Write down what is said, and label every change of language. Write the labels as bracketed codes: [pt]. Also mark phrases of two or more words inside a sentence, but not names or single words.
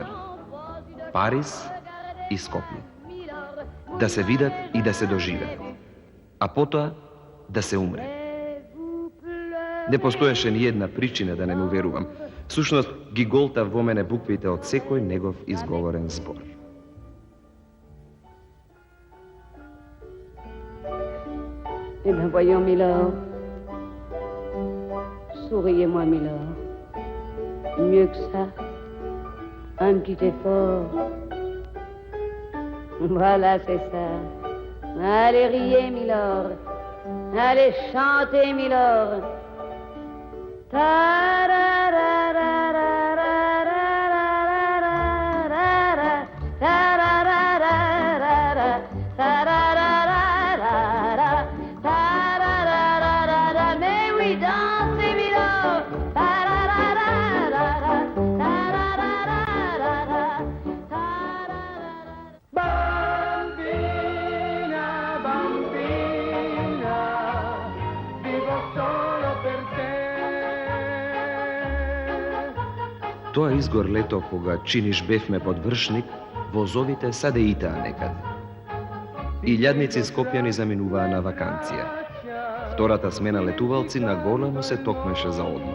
[mk] Париз и Скопје. Да се видат и да се доживеат. А потоа да се умре. Не постоеше ни една причина да не му верувам. Всушност, ги голтав во мене буквите од секој негов изговорен збор. [fr] Eh bien, voyons, Milord. Souriez-moi, Milord. Mieux que ça, un petit effort. Voilà, c'est ça. Allez, riez, Milord. Allez, chantez, Milord. Mais oui, dansez, Milord. [it] Bambina, bambina, vivo solo per te. [mk] Тоа изгор лето кога чиниш бевме подвршник, возовите садеитаа некаде. Илјадници скопјани заминуваа на ваканција. Втората смена летувалци на големо се токмеше за одмор.